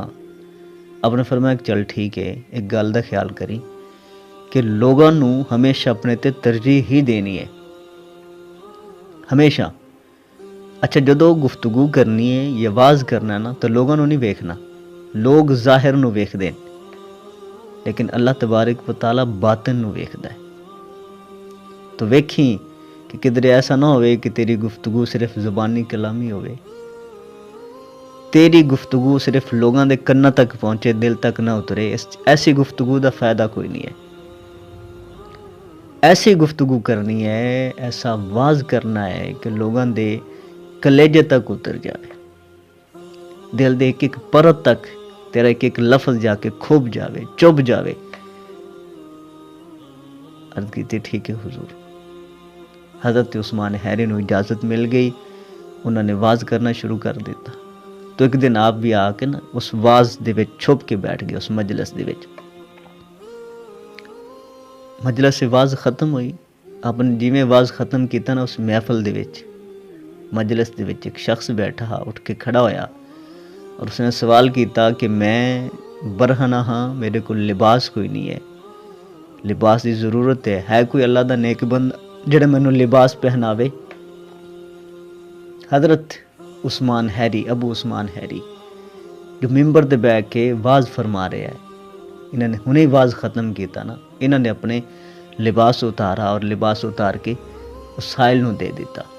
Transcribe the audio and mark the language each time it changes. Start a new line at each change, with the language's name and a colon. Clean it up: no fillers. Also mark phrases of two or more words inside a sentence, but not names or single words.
Punjabi: آپ نے فرمایا کہ چل ٹھیک ہے، ایک گل دا خیال کری کہ لوگوں نو ہمیشہ اپنے تے ترجیح ہی دینی ہے، ہمیشہ۔ اچھا جدو گفتگو کرنی ہے یا واز کرنا ہے نا تو لوگوں نو نہیں ویکھنا، لوگ ظاہر نو ویکھ دیں لیکن اللہ تبارک و تعالیٰ باطن نو ویکھدا ہے۔ تو ویکھیں کہ کدھر ایسا نہ ہوئے کہ تیری گفتگو صرف زبانی کلامی ہوئے، تیری گفتگو صرف لوگاں دے کناں تک پہنچے، دل تک نہ اترے، ایسی گفتگو دا فائدہ کوئی نہیں ہے۔ ایسی گفتگو کرنی ہے، ایسا واز کرنا ہے کہ لوگاں دے کلیجے تک اتر جائے، دل دے ایک ایک پرت تک تیرا ایک ایک لفظ جا کے کھوب جاوے، چب جاوے۔ عرض کیتی ٹھیک ہے حضور۔ حضرت عثمان حیری نو اجازت مل گئی، انہوں نے واز کرنا شروع کر دیتا۔ تو ایک دن آپ بھی آ کے نا اس واز دے وچ چھپ کے بیٹھ گئے، اس مجلس دے وچ۔ مجلس سے واز ختم ہوئی، آپ نے جی میں واز ختم کیتا نا اس محفل دے وچ مجلس دے وچ ایک شخص بیٹھا اٹھ کے کھڑا ہویا اور اس نے سوال کیتا کہ میں برہنہ ہاں، میرے کو لباس کوئی نہیں ہے، لباس دی ضرورت ہے کوئی اللہ دا نیک بند جڑا مینوں لباس پہناوے؟ حضرت عثمان حیری، ابو عثمان حیری جو ممبر دے بیٹھ کے واز فرما رہے ہیں، انہوں نے ہنے واز ختم کیتا نا، انہوں نے اپنے لباس اتارا اور لباس اتار کے اس سائل نو دے دیتا۔